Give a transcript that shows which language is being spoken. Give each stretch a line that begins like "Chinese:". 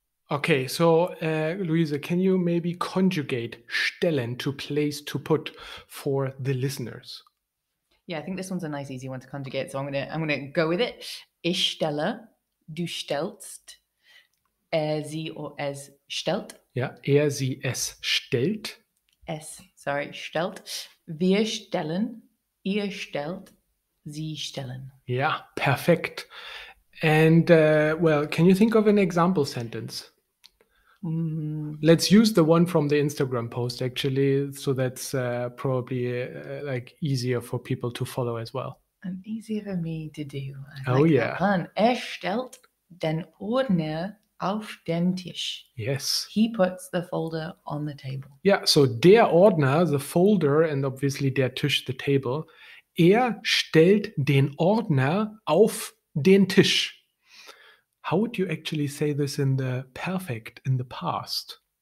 English: Okay, so Louise, can you maybe conjugate stellen, to place, to put for the listeners? Yeah, I think this one's a nice, easy one to conjugate, so I'm gonna go with it.
German: Ich stelle, du stellst, sie oder es stellt. Ja, sie, es stellt. Stellt. Wir stellen, ihr stellt, sie stellen. Ja, perfekt.
English: And well, can you think of an example sentence? Let's use the one from the Instagram post, actually, so that's probably like easier for people to follow as well. And easier for me to do. Yeah.
German: That stellt den Ordner auf den Tisch. Yes.
English: He puts the folder on the table. Yeah, so der Ordner, the folder, and obviously der Tisch, the table.
German: Stellt den Ordner auf den Tisch.
English: How would you actually say this in the perfect, in the past?